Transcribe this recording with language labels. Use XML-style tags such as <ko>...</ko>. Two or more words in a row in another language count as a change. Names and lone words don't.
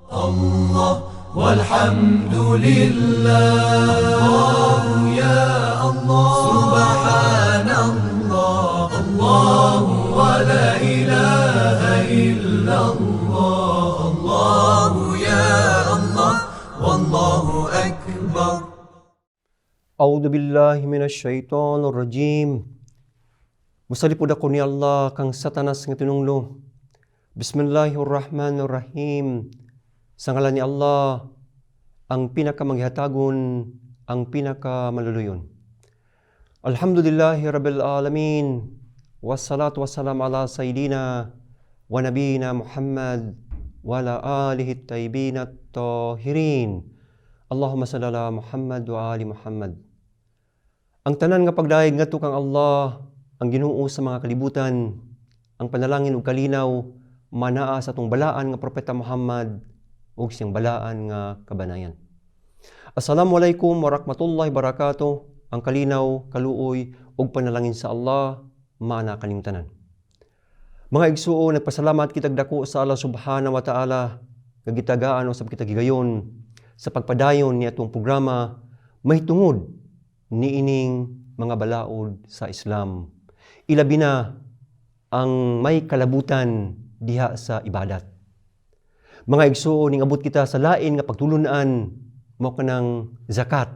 <ar>الله والحمد لله الله يا الله سبحان الله الله ولا إله إلا الله الله يا الله والله أكبر. أعوذ بالله من الشيطان الرجيم.</ar> <ceb>Musalipod ako ni Allah kang satanas nga tinunglo. Bismillahirrahmanirrahim. Sa ngalan ni Allah, ang pinakamaghihatagon, ang pinakamaluluyon.</ceb> <ar>الحمد لله رب العالمين. والصلاة والسلام على سيدنا ونبينا محمد وعلى آله الطيبين الطاهرين. اللهم صل على محمد وآل محمد.</ar> <ceb>Ang tanan nga pagdaig ngadto kang Allah, ang Ginoo sa mga kalibutan, ang panalangin ug kalinaw manaa sa atong balaan nga propeta Muhammad ug siyang balaan nga kabanayan.</ceb> <ar>السلام عليكم ورحمة الله وبركاته.</ar> <ceb>Ang kalinaw, kaluoy ug panalangin sa Allah maana kaning tanan. Mga igsuo, nagpasalamat kitag dako sa Allah</ceb> <ar>سبحانه وتعالى</ar> <ceb>nga gitagaan usab kita gigayon sa pagpadayon ni atong programa mahitungod niining mga balaod sa Islam. Ilabi na ang may kalabutan diha sa ibadat. Mga igsuo, ning abot kita sa lain nga pagtulunan mao kanang zakat.</ceb>